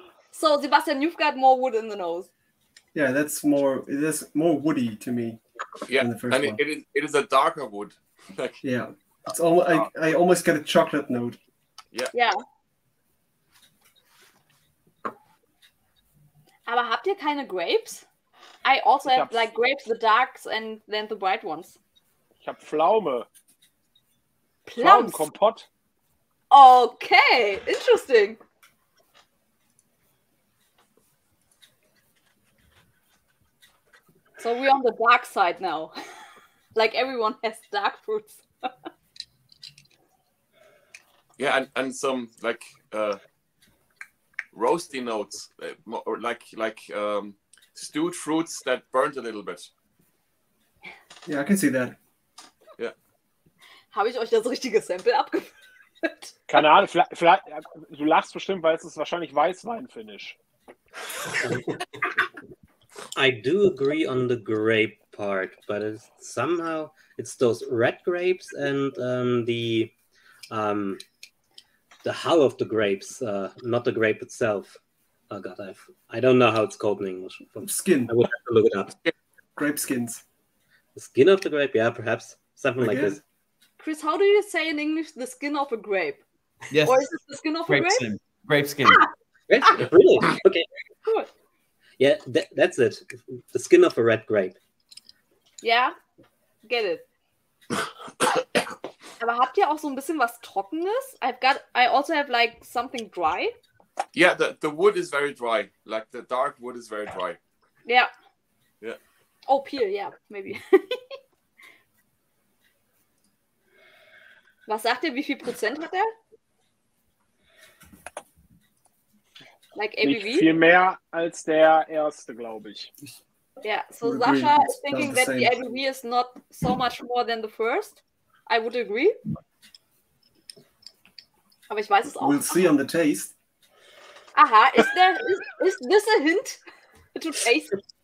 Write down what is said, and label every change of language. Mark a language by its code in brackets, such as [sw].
[en] So, Sebastian, you've got more wood in the nose. Yeah, that's more. It is more woody to me. Yeah, than the first and one. it is a darker wood. Like, yeah, it's almost. I almost get a chocolate note. Yeah. [de] Ja. Aber habt ihr keine grapes? [en] I also have like grapes, the darks and then the bright ones. [de] Ich habe Pflaume. [en] Plums. [de] Pflaumenkompott. [en] Okay, interesting. So we're on the dark side now. Like everyone has dark fruits. Yeah, and some like roasty notes, or like stewed fruits that burnt a little bit. Yeah, I can see that. Yeah. [de] Habe ich euch das richtige Sample abgefüllt? Keine Ahnung, vielleicht, du lachst bestimmt, weil es ist wahrscheinlich Weißwein-Finish. [en] I do agree on the grape part, but somehow it's those red grapes and the hull of the grapes, not the grape itself. Oh god, I don't know how it's called in English. Skin. I would have to look it up. Grape skins. The skin of the grape, yeah, perhaps something like this. Chris, how do you say in English the skin of a grape? Yes. Or is it the skin of a grape? Skin. Grape skin. Grape skin, really? Okay. Good. Yeah, that's it. The skin of a red grape. Ja, get it. [de] Aber habt ihr auch so ein bisschen was Trockenes? [en] I also have like something dry. Yeah, the wood is very dry. Like the dark wood is very dry. Yeah. Yeah. Oh, peel, yeah, maybe. [de] Was sagt ihr, wie viel Prozent hat er? [en] Like ABV? [de] Nicht viel mehr als der erste, glaube ich. [en] Yeah, so Sasha is thinking that the ABV is not so much more than the first. I would agree. [de] Aber ich weiß es auch. [en] We'll see on the taste. Aha, is this a hint to taste?